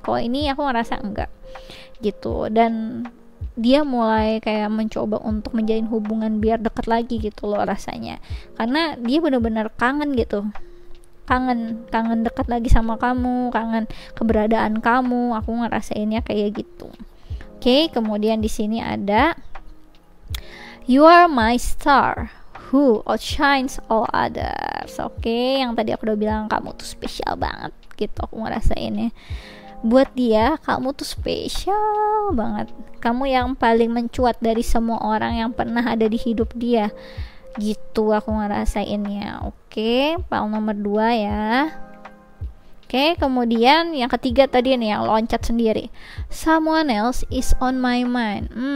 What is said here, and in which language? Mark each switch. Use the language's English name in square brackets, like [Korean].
[Indonesian] Kok ini aku ngerasa enggak gitu, dan dia mulai kayak mencoba untuk menjalin hubungan biar deket lagi gitu loh rasanya, karena dia benar-benar kangen gitu, kangen dekat lagi sama kamu, kangen keberadaan kamu. Aku ngerasainnya kayak gitu. Oke, kemudian di sini ada [English] you are my star who outshines all others. [Indonesian] Oke, yang tadi aku udah bilang kamu tuh spesial banget gitu, aku ngerasainnya. Buat dia kamu tuh spesial banget, kamu yang paling mencuat dari semua orang yang pernah ada di hidup dia gitu, aku ngerasainnya. Oke, file nomor 2 ya. Oke, kemudian yang ketiga tadi nih yang loncat sendiri, [English] someone else is on my mind.